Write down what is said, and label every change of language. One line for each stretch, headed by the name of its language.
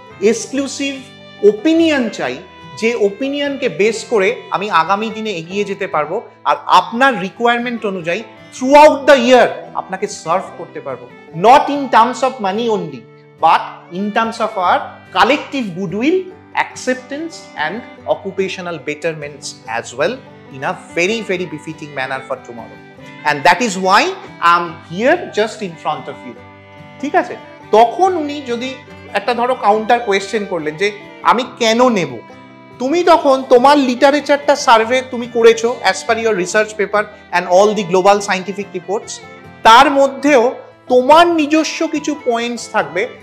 Bangla: Exclusive opinion চাই, যে ওপিনিয়নকে base করে আমি আগামী দিনে এগিয়ে যেতে পারবো আর আপনার রিকোয়ারমেন্ট অনুযায়ী
English: throughout the year
Bangla: আপনাকে সার্ভ করতে পারবো,
English: Not in terms of money only, but in terms of our collective goodwill, acceptance and occupational betterments as well, in a very, very befitting manner for tomorrow. And that is why I'm here just in front of you.
Bangla: ঠিক আছে? তখন উনি যদি একটা ধরো counter question করলেন যে আমি কেন নেব, তুমি তখন তোমার লিটারেচারটা সার্ভে তুমি করেছো
English: as per your research paper and all the global scientific reports,
Bangla: তার মধ্যেও তোমার নিজস্ব কিছু পয়েন্টস থাকবে।